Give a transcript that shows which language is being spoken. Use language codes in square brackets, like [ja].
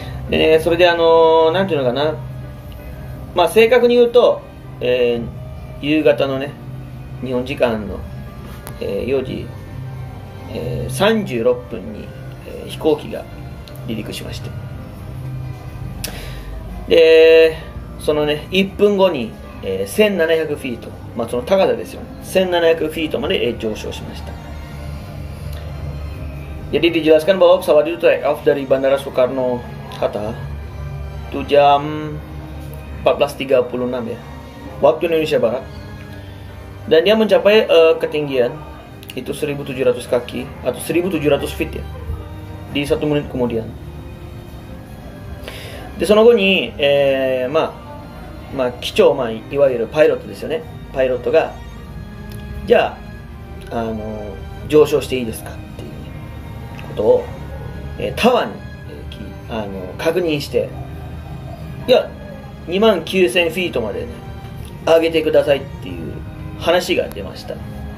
[ja] でね、それでなんていうのかな、まあ正確に言うと、夕方のね、日本時間の、4時、36分に、飛行機が離陸しまして、でそのね1分後に、1700フィート、まあその高さですよね、1700フィートまで、上昇しました。 [id] Jadi dijelaskan bahwa pesawat itu take off dari Bandara Soekarno-Hatta itu jam 14.36 ya, waktu Indonesia Barat, dan dia mencapai ketinggian itu 1.700 kaki atau 1.700 feet ya, di 1 menit kemudian. [ja] でその後に、まあ機長、いわゆるパイロットですよね、パイロットがじゃあ、上昇していいですかっていうことを、タワーに、確認して、いや29,000フィートまでね上げてくださいっていう話が出ました。